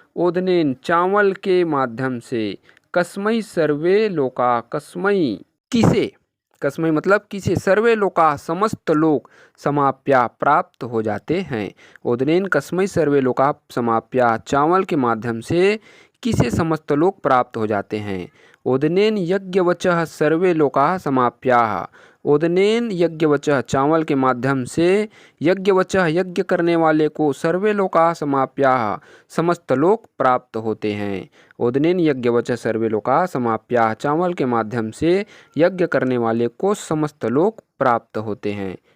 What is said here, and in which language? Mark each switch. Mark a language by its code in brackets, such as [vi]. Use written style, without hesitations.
[hi] ओदनेन चावल के माध्यम से, [sa] कस्मै सर्वे लोकाः [hi] कस्मै किसे, कस्मै मतलब किसे, सर्वे लोकाः समस्त लोग, समाप्या प्राप्त हो जाते हैं। [sa] ओदनेन कस्मै सर्वे लोकाः समाप्या [hi] चावल के माध्यम से किसे समस्त लोग प्राप्त हो जाते हैं। [sa] ओदनेन यज्ञवचः सर्वे लोकाः समाप्याः। [hi] ओदनेन यज्ञवचः चावल के माध्यम से, यज्ञवचः यज्ञ करने वाले को, [sa] सर्वे लोकाः समाप्याः [hi] समस्त लोग प्राप्त होते हैं। [sa] ओदनेन यज्ञवचः सर्वे लोकाः समाप्याः [hi] चावल के माध्यम से यज्ञ करने वाले को समस्त लोग प्राप्त होते हैं।